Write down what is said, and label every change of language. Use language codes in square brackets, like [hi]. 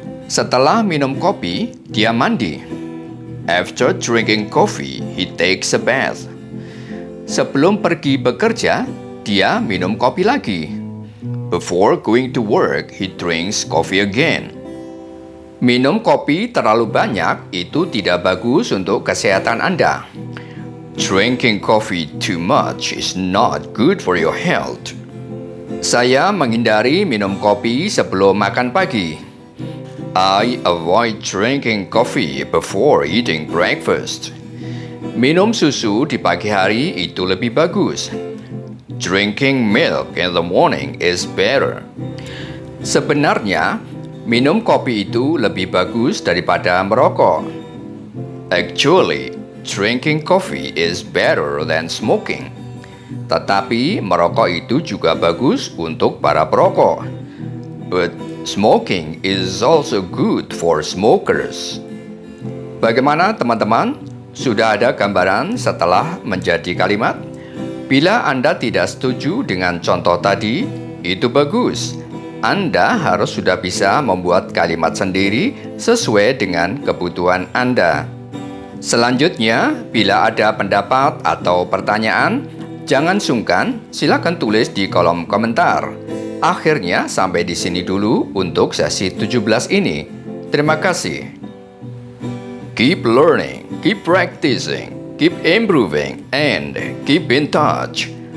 [id] Setelah minum kopi, dia mandi. [en] After drinking coffee, he takes a bath. [id] Sebelum pergi bekerja, dia minum kopi lagi. [en] Before going to work, he drinks coffee again. [id] Minum kopi terlalu banyak itu tidak bagus untuk kesehatan Anda. [en] Drinking coffee too much is not good for your health. [id] Saya menghindari minum kopi sebelum makan pagi. [en] I avoid drinking coffee before eating breakfast. [id] Minum susu di pagi hari itu lebih bagus. [en] Drinking milk in the morning is better. [id] Sebenarnya, minum kopi itu lebih bagus daripada merokok. [en] Actually, drinking coffee is better than smoking. [id] Tetapi merokok itu juga bagus untuk para perokok. [en] But smoking is also good for smokers. [id] Bagaimana teman-teman? Sudah ada gambaran setelah menjadi kalimat? Bila Anda tidak setuju dengan contoh tadi, itu bagus. Anda harus sudah bisa membuat kalimat sendiri sesuai dengan kebutuhan Anda. Selanjutnya, bila ada pendapat atau pertanyaan, jangan sungkan, silakan tulis di kolom komentar. Akhirnya, sampai di sini dulu untuk sesi 17 ini. Terima kasih. [en] Keep learning, keep practicing, keep improving, and keep in touch.